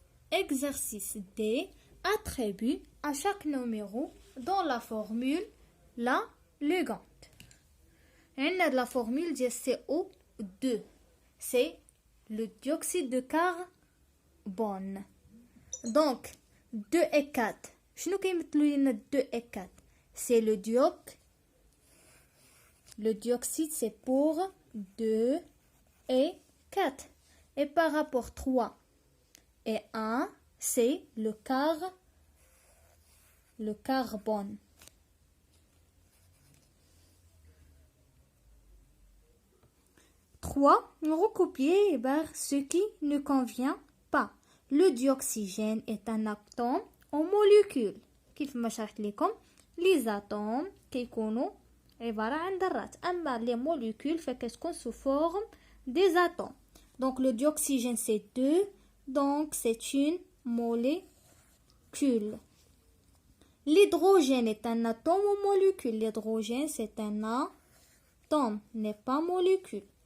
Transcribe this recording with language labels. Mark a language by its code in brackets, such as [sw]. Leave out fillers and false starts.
[fr] Exercice D. Attribue à chaque numéro dans la formule la ligande. On a de la formule de CO2. C'est le dioxyde de carbone. Donc 2 et 4. [ar] شنو كيمثلوا لنا 2 et 4? [fr] C'est le dioxyde c'est pour 2 et 4. Et par rapport 3 et 1, c'est le carbone. 3. Recopier ce qui ne convient pas. Le dioxygène est un atome en molécules. [ar] كيف ما شرحت لكم [fr] les atomes [ar] كيكونوا عبارة عن ذرات. أما [fr] les molécules [ar] فكتكون [fr] sous forme des atomes. Donc le dioxygène c'est 2. Donc c'est une molécule. L'hydrogène est un atome ou molécule. L'hydrogène c'est un atome, n'est pas molécule.